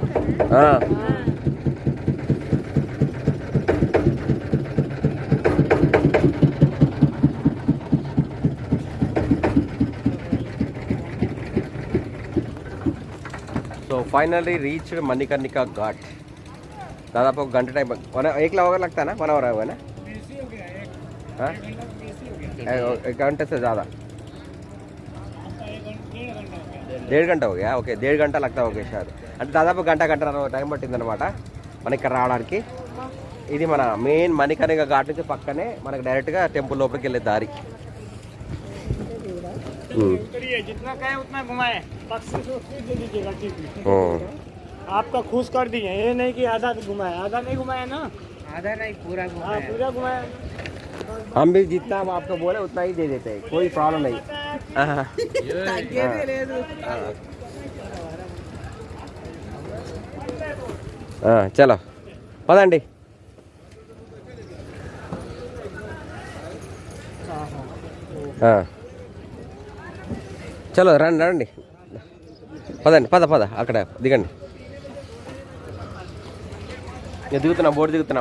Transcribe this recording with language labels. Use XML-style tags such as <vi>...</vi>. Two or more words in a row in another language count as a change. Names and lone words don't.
<en>so finally reach Manikarnika Ghat.</en> <te>దాదాపు ఒక గంట టైం.</te> <hi>एक होगा लगता है ना 1 आवर है ना. एक घंटे से ज़्यादा 1.5 घंटा हो गया. ఓకే 1.5 घंटा लगता होगा शायद.</hi> <te>అంటే దాదాపు గంట టైం పట్టిందనమాట మనకి ఇక్కడ రావడానికి. ఇది మన మెయిన్ మణికర్ణిక ఘాట్ నుంచి పక్కనే మనకి డైరెక్ట్గా టెంపుల్ లోపలికి వెళ్ళే దారి.</te> <hi>जितना कहे उतना घुमाए. आपका खुश कर दिए. ये नहीं कि आधा घुमाया, आधा नहीं घुमाया ना. आधा नहीं पूरा घुमाया. पूरा घुमाया. हम भी जितना हम आपको बोले उतना ही दे देते हैं, कोई प्रॉब्लम नहीं.</hi> <te>चलो పదండి. చలో రండి పదండి పద అక్కడ దిగండి. దిగుతున్నాం, బోర్డు దిగుతున్నాం.</te>